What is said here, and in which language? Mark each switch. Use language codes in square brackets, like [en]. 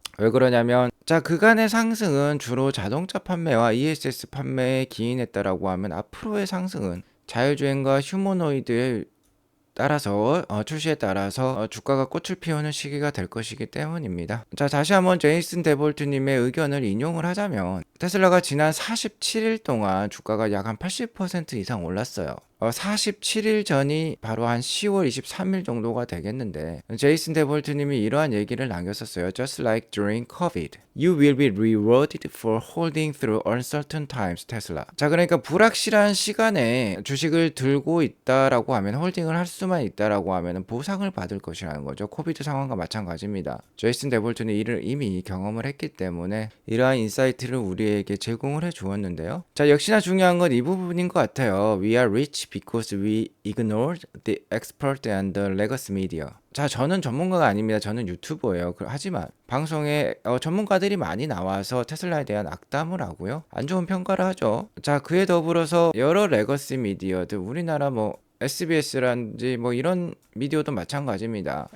[ko] 왜 그러냐면, 자, 그간의 상승은 주로 자동차 판매와 ESS 판매에 기인했다라고 하면 앞으로의 상승은 자율주행과 휴머노이드의 출시에 따라서 주가가 꽃을 피우는 시기가 될 것이기 때문입니다. 자, 다시 한번 제이슨 데볼트님의 의견을 인용을 하자면 테슬라가 지난 47일 동안 주가가 약 한 80% 이상 올랐어요. 47일 전이 바로 한 10월 23일 정도가 되겠는데 제이슨 데볼트님이 이러한 얘기를 남겼었어요. [en] Just like during COVID, you will be rewarded for holding through uncertain times, 테슬라. [ko] 자, 그러니까 불확실한 시간에 주식을 들고 있다라고 하면 홀딩을 할 수만 있다라고 하면 보상을 받을 것이라는 거죠. 코비드 상황과 마찬가지입니다. 제이슨 데볼트는 이를 이미 경험을 했기 때문에 이러한 인사이트를 우리에게 제공을 해 주었는데요. 자, 역시나 중요한 건 이 부분인 것 같아요. [en] We are rich because we ignored the expert and the legacy media. [ko] 자, 저는 전문가가 아닙니다. 저는 유튜버예요. 하지만 방송에 전문가들이 많이 나와서 테슬라에 대한 악담을 하고요. 안 좋은 평가를 하죠. 자, 그에 더불어서 여러 레거시 미디어들, 우리나라 뭐 SBS라든지 뭐 이런 미디어도 마찬가지입니다.